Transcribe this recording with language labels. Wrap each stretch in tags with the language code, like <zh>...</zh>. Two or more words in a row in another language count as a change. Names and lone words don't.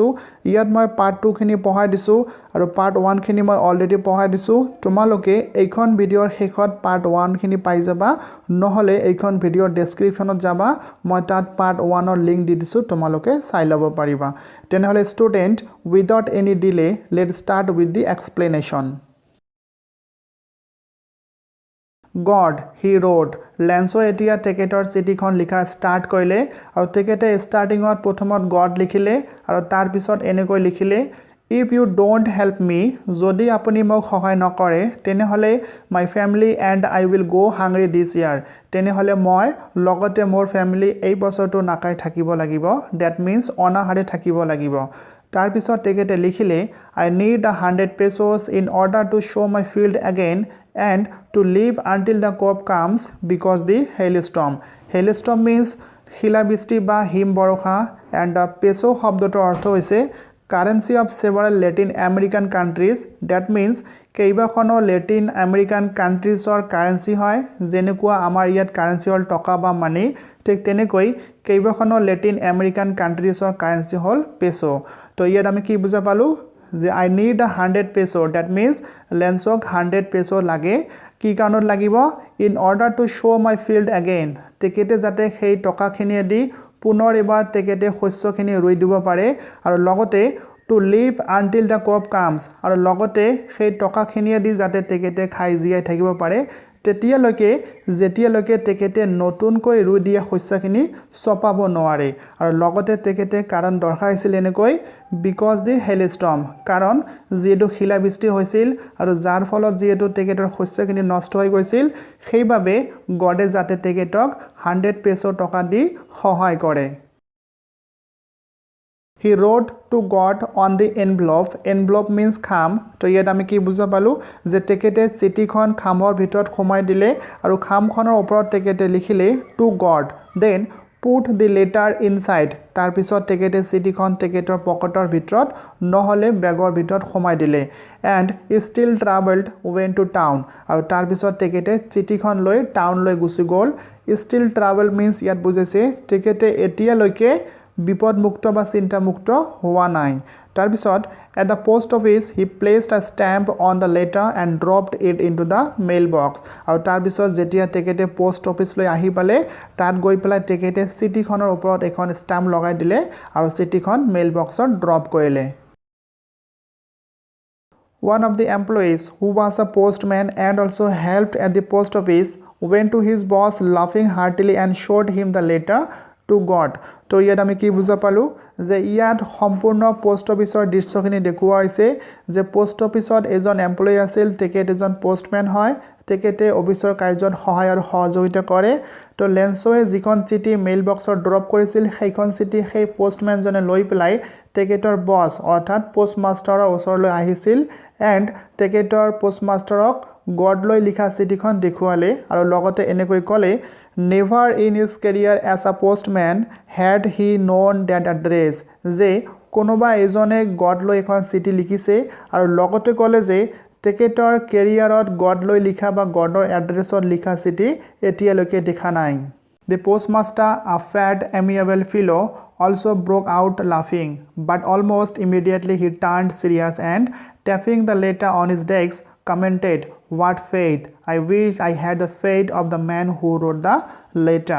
<as>ইয়াত মই পাৰ্ট 2 খিনি পঢ়াই দিছো আৰু পাৰ্ট 1 খিনি মই অলৰেডি পঢ়াই দিছো। তোমালোকে এইখন ভিডিঅ'ৰ শেষত পাৰ্ট 1 খিনি পাই যাবা, নহলে এইখন ভিডিঅ'ৰ ডেসক্ৰিপচনত যাবা, মই তাত পাৰ্ট 1 ৰ লিংক দি দিছো, তোমালোকে চাই ল'ব পাৰিবা। তেনেহলে ষ্টুডেন্ট,</as> <en>without any delay, let's start with the explanation. God, he wrote.</en> <as>লেন্সো এতিয়া তেকেতৰ cityখন লিখা স্টার্ট কৰিলে আৰু তেকেতে স্টার্টিংত প্ৰথমত God লিখিলে আৰু তাৰ পিছত এনেকৈ লিখিলে</as> <en>if you don't help me,</en> <as>যদি আপুনি মোক সহায় নকৰে তেনেহলে</as> <en>my family and I will go hungry this year,</en> <as>তেনেহলে মই লগতে মোৰ ফ্যামিলি এই বছৰটো নাকাই থাকিব লাগিব,</as> <en>that means</en> <as>অনাহাৰে থাকিব লাগিব। তাৰ পিছত তেকেতে লিখিলে</as> <en>I need 100 pesos in order to show my field again and to live until the crop comes because the hailstorm. Hailstorm means</en> <as>শিলাবৃষ্টি বা হিম বৰষা</as> <en>and the peso</en> <as>শব্দটোৰ অৰ্থ হৈছে</as> <en>currency of several Latin American countries, that means</en> <as>কেইবাখনো</as> <en>Latin American countries currency</en> <as>হয়, যেনেকুৱা আমাৰ ইয়াত কাৰেন্সি হল টকা বা মানি, ঠিক তেনেকৈ কেইবাখনো</as> <en>Latin American countries currency</en> <as>হল পেসো। তো ইয়াত আমি কি বুজা পালো যে</as> <en>I need 100 peso, that means</en> <as>লেন্সক 100 peso লাগে, কি কাৰণত লাগিব</as> <en>in order to show my field again,</en> <as>তেকেতে যাতে সেই টকাখিনিয়ে দি পুনৰ এবাৰ তেকেতে শস্যখিনি ৰুই দিব পাৰে আৰু লগতে</as> <en>to live until the crop comes,</en> <as>আৰু লগতে সেই টকাখিনিয়ে দি যাতে তেকেতে খাই জীয়াই থাকিব পাৰে তেতিয়ালৈকে যেতিয়ালৈকে তেকেতে নতুনকৈ ৰুই দিয়া শস্যখিনি চপাব নোৱাৰে। আৰু লগতে তেকেতে কাৰণ দৰখাইছিল এনেকৈ</as> <en>because the hailstorm,</en> <as>কাৰণ যেটো শিলাবৃষ্টি হৈছিল আৰু যাৰ ফলত যেটো তেকেতৰ শস্যখিনি নষ্ট হৈ গৈছিল সেইভাবে গডে যাতে তেকেতক 100 peso টকা দি সহায় কৰে।</as> <en>He wrote to God on the envelope. Envelope means</en> <as>খাম। তো ইয়াত আমি কি বুজা পালো যে তেকেতে চিঠিখন খামৰ ভিতৰত সোমাই দিলে আৰু খামখনৰ ওপৰত তেকেতে লিখিলে</as> <en>to God, then put the letter inside,</en> <as>তাৰ পিছত তেকেতে চিঠিখন তেকেতৰ পকেটৰ ভিতৰত নহলে বেগৰ ভিতৰত সোমাই দিলে</as> <en>and still traveled went to town,</en> <as>আৰু তাৰ পিছত তেকেতে চিঠিখন লৈ টাউন লৈ গুচি গল।</as> <en>still travel means</en> <as>ইয়াত বুজাইছে তেকেতে এতিয়ালৈকে বিপদমুক্ত বা চিন্তামুক্ত হোৱা নাই। তাৰ পিছত</as> <en>at the post office he placed a stamp on the letter and dropped it into the mailbox,</en> <as>আৰু তাৰ পিছত যেতিয়া তেকেতে</as> <en>post office</en> <as>লৈ আহি পালে তাত গৈ পেলাই তেকেতে চিঠিখনৰ ওপৰত এখন ষ্টাম্প লগাই দিলে আৰু চিঠিখন</as> <en>mail box drop</en> <as>কৰিলে।</as> <en>One of the employees who was a postman and also helped at the post office went to his boss laughing heartily and showed him the letter to God.</en> <as>তো ইয়াত আমি কি বুজা পালো যে ইয়াত সম্পূৰ্ণ</as> <en>post office</en> <as>দৃশ্যখিনি দেখুৱা হৈছে যে</as> <en>post office</en> <as>এজন এমপ্লয়ী আছিল, তেকেত এজন পোষ্টম্যান হয়, তেকেতে অফিসৰ কাৰ্যত সহায় আৰু সহযোগিতা কৰে। তো লেন্সোৱে যিখন চিঠি</as> <en>mail box drop</en> <as>কৰিছিল সেইখন চিঠি সেই পোষ্টম্যানজনে লৈ পেলাই তেকেতৰ বস অৰ্থাৎ পোষ্টমাষ্টাৰৰ ওচৰলৈ আহিছিল এণ্ড তেকেতৰ পোষ্টমাষ্টাৰক গড লৈ লিখা চিঠিখন দেখুৱালে আৰু লগতে এনেকৈ ক'লে</as> <en>never in his career as a postman had he known that address,</en> <as>যে কোনোবা এজনে গড লৈ এখন চিঠি লিখিছে আৰু লগতে ক'লে যে তেকেতৰ কেৰিয়াৰত গড লৈ লিখা বা গডৰ এড্ৰেছত লিখা চিঠি এতিয়ালৈকে দেখা নাই।</as> <en>The postmaster, a fat, amiable fellow, also broke out laughing, but almost immediately he turned serious and, tapping the letter on his desk, commented, what faith, I wish I had the faith of the man who wrote the letter.</en>